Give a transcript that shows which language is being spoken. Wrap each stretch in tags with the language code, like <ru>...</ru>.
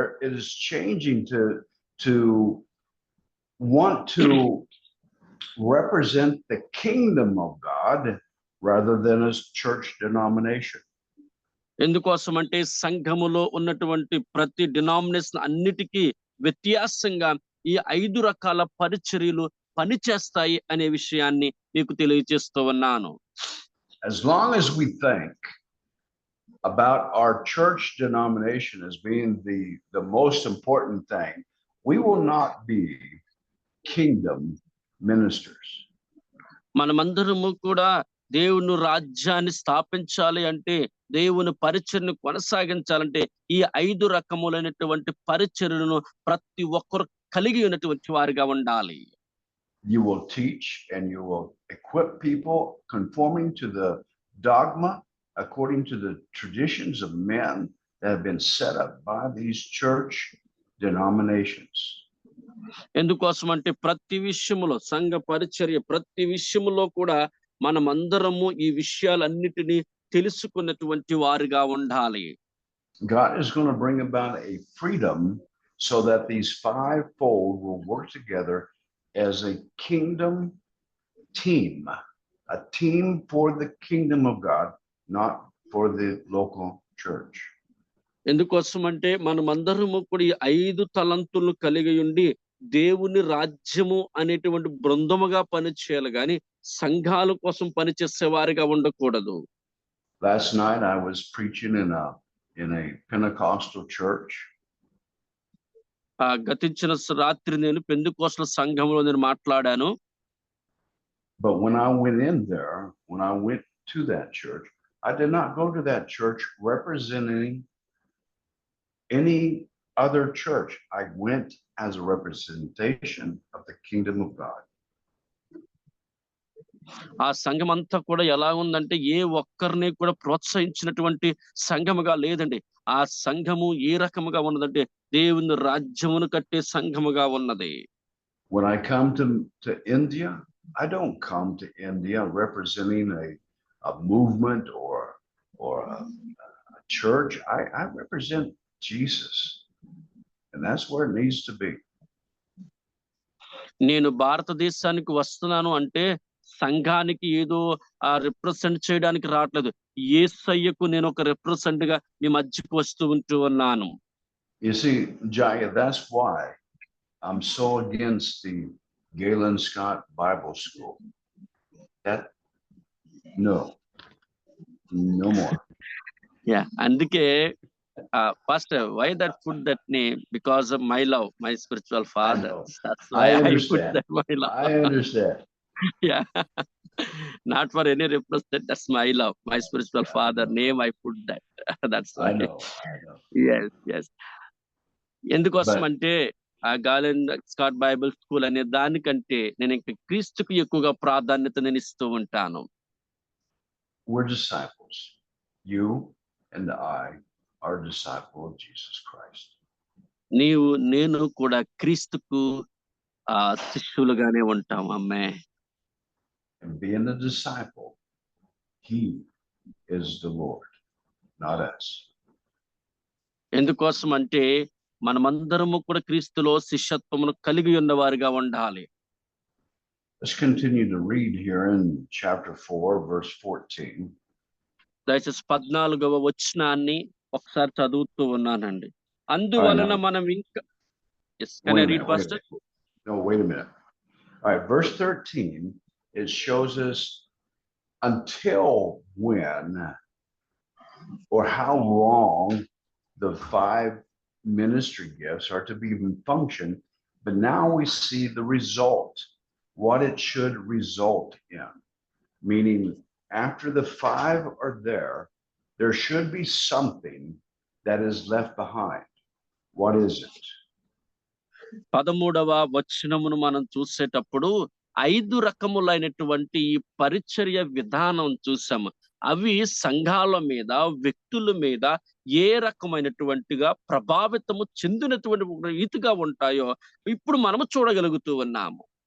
<en>It is changing to want to represent the kingdom of God rather than a church denomination.</en> <te>ఎందుకోసం అంటే సంఘములో ఉన్నటువంటి ప్రతి denomination అన్నిటికీ వ్యత్యాసంగా ఈ 5 రకాల పరిచర్యలు పనిచేస్తాయి అనే విషయాన్ని మీకు తెలియజేస్తూ ఉన్నాను.</te> <en>As long as we think about our church denomination as being the most important thing, we will not be kingdom ministers.</en> <te>మనమందరము కూడా దేవుని రాజ్యాన్ని స్థాపించాలి అంటే దేవుని పరిచర్యను కొనసాగించాలంటే ఈ 5 రకములైనటువంటి పరిచర్యలను ప్రతి ఒక్కరు కలిగి ఉన్నటువంటి వారిగా ఉండాలి.</te> <en>You will teach and you will equip people conforming to the dogma, according to the traditions of men that have been set up by these church denominations.</en> <te>ఎందుకోసం అంటే ప్రతి విషయములో సంఘ పరిచర్య ప్రతి విషయములో కూడా మనమందరము ఈ విషయాలన్నిటినీ తెలుసుకున్నటువంటి వారిగా ఉండాలి.</te> <en>God is going to bring about a freedom so that these fivefold will work together as a kingdom team, a team for the kingdom of God, not for the local church.</en> <te>ఎందుకోసం అంటే మనమందరము కూడా ఈ 5 తలంతులు కలిగి ఉండి దేవుని రాజ్యము అనేటువంటి బృందముగా పనిచేయాలి గాని సంఘాల కోసం పనిచేసే వారిగా ఉండకూడదు.</te> <en>Last night I was preaching in a Pentecostal church.</en> <te>గతించిన రాత్రి నేను పెందెకోస్తల సంఘంలో నేను మాట్లాడాను.</te> <en>But when I went in there, when I went to that church, I did not go to that church representing any other church. I went as a representation of the kingdom of God.</en> <te>ఆ సంఘం అంతా కూడా ఎలా ఉందంటే ఏ ఒక్కరిని కూడా ప్రోత్సహించినటువంటి సంఘముగా లేదండి. ఆ సంఘము ఏ రకముగా ఉన్నదంటే దేవుని రాజ్యమును కట్టే సంఘముగా ఉన్నది.</te> <en>When I come to India, I don't come to India representing a movement or a church. I represent Jesus, and that's where it needs to be.</en> <te>నేను భారతదేశానికి వస్తున్నాను అంటే సంఘానికి ఏదో రిప్రజెంట్ చేయడానికి రావట్లేదు. యేసయ్యకు నేను ఒక రిప్రజెంట్ గా మీ మధ్యకు ఉంటూ ఉన్నాను.</te> <en>You see, Jaya, that's why I'm so against the Galen Scott Bible School. That no more. Yeah,</en> <te>అందుకే</te> <en>pastor, why that put that name? Because of my love, my spiritual father. That's why I put that my love. I understand. Yeah. Not for any represent, that's my love, my spiritual father name I put that. That's why. I know. Yes.</en> <te>ఎందుకోసం అంటే ఆ Galen Scott Bible school అనే దానికంటే నేను ఇంకా క్రీస్తుకు ఎక్కువగా ప్రాధాన్యత నేను ఇస్తూ ఉంటాను.</te> <en>We're disciples. You and I are disciple of Jesus Christ.</en> <te>నీవు నేను కూడా క్రీస్తుకు శిష్యులుగానే ఉంటాం. అమ్మే.</te> <en>And being a disciple, he is the Lord, not us.</en> <te>ఎందుకోసం అంటే మనమందరము కూడా క్రీస్తులో శిష్యత్వమును కలిగి ఉన్నవారిగా ఉండాలి.</te> <en>Let's continue to read here in chapter 4, verse 14.</en> <te>దయచేసి 14వ వచనాన్ని ఒకసారి చదువుతూ ఉన్నానండి. అందువలన మనం ఇంకా</te> <en>Can I read, Pastor? No, wait a minute. All right, verse 13, it shows us until when or how long the 5 ministry gifts are to be in function, but now we see the result, what it should result in. Meaning, after the 5 are there should be something that is left behind. What is it?</en> <te>13వ వచనమును మనం చూసేటప్పుడు 5 రకములైనటువంటి ఈ పరిచర్య విధానం చూసాము. అవి సంఘాల మీద, వ్యక్తుల మీద ఏ రకమైనటువంటిగా ప్రభావితము చెందినటువంటి రీతిగా ఉంటాయో ఇప్పుడు మనము చూడగలుగుతూ ఉన్నాము.</te>